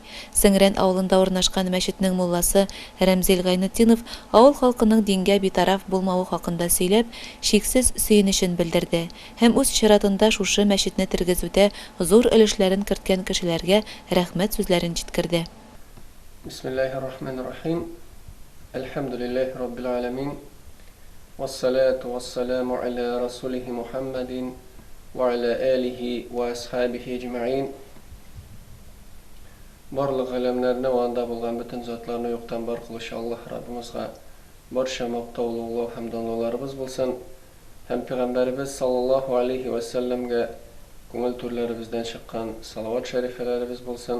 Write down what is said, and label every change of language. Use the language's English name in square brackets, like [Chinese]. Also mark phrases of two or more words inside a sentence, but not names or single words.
[Tatar] Сеңрән авылында урнашкан мәчетнең мулласы Рәмзил Гайнетдинов авыл халкының дингә битараф булмавы хакында сөйләп, шиксез сөенечен белдерде һәм үз чиратында шушы мәчетне тергезүдә зур өлешләрен керткән кешеләргә рәхмәт сүзләрен җиткерде. [Arabic] بِسْمِ اللَّهِ الرَّحْمَنِ الرَّحِيمِ. الْحَمْدُ لِلَّهِ رَبِّ الْعَالَمِينَ وَالصَّلَاةُ وَالسَّلَامُ عَلَى رَسُولِهِ مُحَمَّدٍ وَعَلَى آلِهِ وَأَصْحَابِهِ أَجْمَعِينَ. [Tatar] Барлык галәмнәрне ванда булган бөтен затларны юктан бар кылучы Аллаһ Раббыбызга барча мактаулы һәм данлыларыбыз булсын. Һәм Пәйгамбәрбез [Arabic] صَلَّى اللَّهُ عَلَيْهِ وَسَلَّمَ [Tatar] күңел түрләребездән чыккан салават шәрифләребез булсын.